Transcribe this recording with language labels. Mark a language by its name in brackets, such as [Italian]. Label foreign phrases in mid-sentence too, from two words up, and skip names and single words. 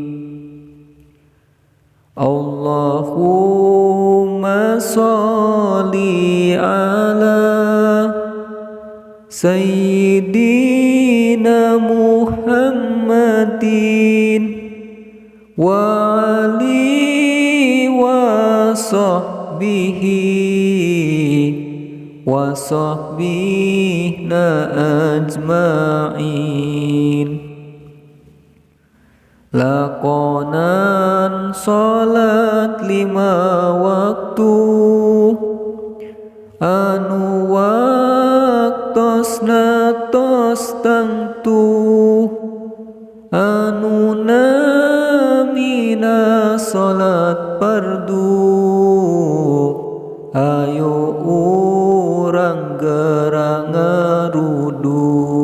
[Arabic] اللهم صل على سيدنا محمد وآله وصحبنا أجمعين. [Sundanese] Lakonan sholat 5 waktu anu waktosna tos tangtu anu namina sholat fardu ayo urang gerang ngarudu.